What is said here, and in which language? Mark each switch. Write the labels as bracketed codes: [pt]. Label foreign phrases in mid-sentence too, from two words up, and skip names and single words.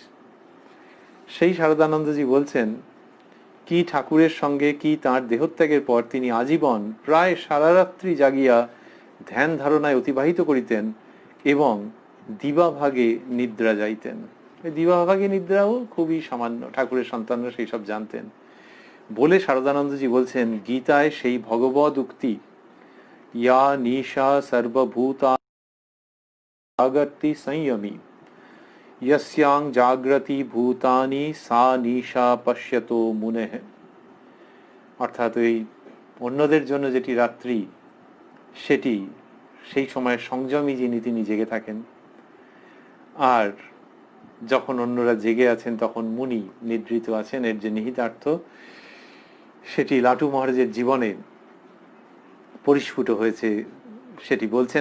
[bn] সেই শারদানন্দজি বলছেন কি ঠাকুরের সঙ্গে কি তাঁর দেহত্যাগের পর তিনি আজীবন প্রায় সারা রাত্রি জাগিয়া ধ্যান ধারণায় অতিবাহিত করিতেন এবং দিবাভাগে নিদ্রা যাইতেন। দিবাভাগে নিদ্রাও খুবই সামান্য, ঠাকুরের সন্তানরা সেই সব জানতেন বলে শারদানন্দজি বলছেন গীতায় সেই ভগবদ উক্তি [sa] ইয়া নিশা সর্বভূতা জাগতি সংযমী यस्यां जाग्रति भूतानि सा निशा पश्यतो मुनेः, [bn] অর্থাৎ ওই অন্যদের জন্য যেটি রাত্রি সেটি সেই সময় সংযমী যিনি তিনি জেগে থাকেন, আর যখন অন্যরা জেগে আছেন তখন মুনি নিদ্রিত আছেন। এর যে নিহিতার্থ সেটি লাটু মহারাজের জীবনে পরিস্ফুট হয়েছে সেটি বলছেন।